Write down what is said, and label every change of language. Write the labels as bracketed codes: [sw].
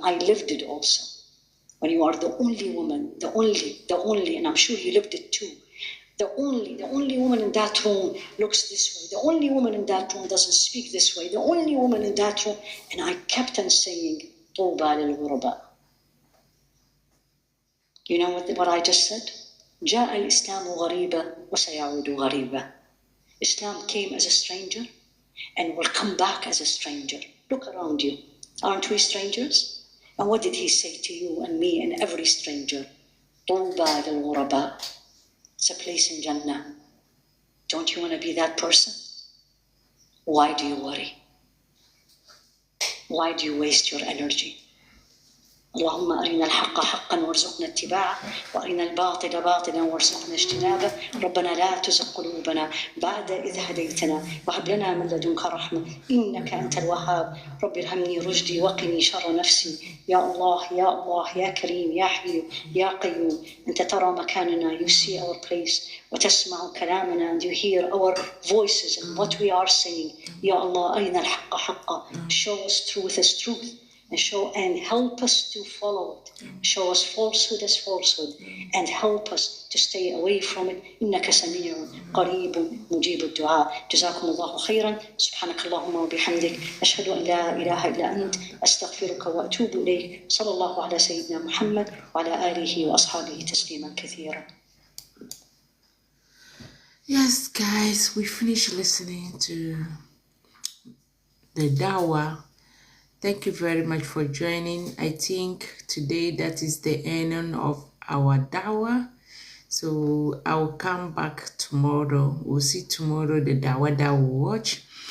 [en] I lived it also. When you are the only woman, the only, and I'm sure you lived it too. The only woman in that room looks this way. The only woman in that room doesn't speak this way. The only woman in that room. And I kept on saying, [ar] طوبى للغرباء. [en] You know what I just said? [ar] جاء الإسلام غريبا وسيعود غريبا. [en] Islam came as a stranger and will come back as a stranger. Look around you. Aren't we strangers? And what did he say to you and me and every stranger? [ar] طوبى للغرباء. [en] It's a place in Jannah. Don't you want to be that person? Why do you worry? Why do you waste your energy? [ar] اللهم أرنا الحق حقا وارزقنا اتباعه وأرنا الباطل باطلا وارزقنا اجتنابه. ربنا لا تزغ قلوبنا بعد إذ هديتنا وهب لنا من لدنك رحمة إنك أنت الوهاب. رب ارحمني رشدي وقني شر نفسي. يا الله يا الله يا كريم يا حي يا قيوم. أنت ترى مكاننا. [en] You see our place [ar] وتسمع كلامنا, [en] and you hear our voices and what we are saying. [ar] يا الله أرنا الحق حقا. [en] Show us truth as truth. And help us to follow it. Show us falsehood as falsehood, and help us to stay away from it. [ar] إنك سميع قريب مجيب الدعاء. جزاكم الله خيرا. سبحانك اللهم وبحمدك أشهد أن لا إله إلا أنت أستغفرك وأتوب إليك. صلى الله على سيدنا محمد وعلى آله وأصحابه تسليما كثيرا. [en] Yes, guys, we finished listening to the Dawah. Thank you very much for joining. I think today that is the ending of our Dawah. So I'll come back tomorrow. We'll see tomorrow the Dawah that we'll watch.